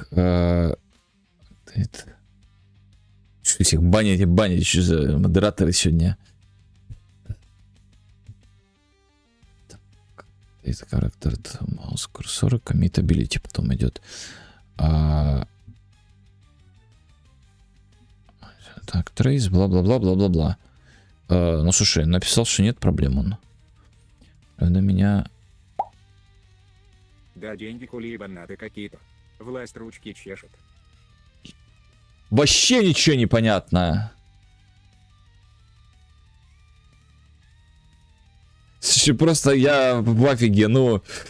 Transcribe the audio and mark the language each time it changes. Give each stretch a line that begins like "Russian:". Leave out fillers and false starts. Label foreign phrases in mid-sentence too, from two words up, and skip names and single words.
Russian: Что всех банить и банить? Что за модераторы сегодня? Это характер, маус курсора, коммитабилити потом идет. Так, трейс, бла-бла-бла-бла-бла-бла. Ну, слушай, написал, что нет проблем он. На меня... Да, деньги кули ебанаты какие-то. Власть ручки чешет. Вообще ничего не понятно. Слушай, просто я в офиге, ну...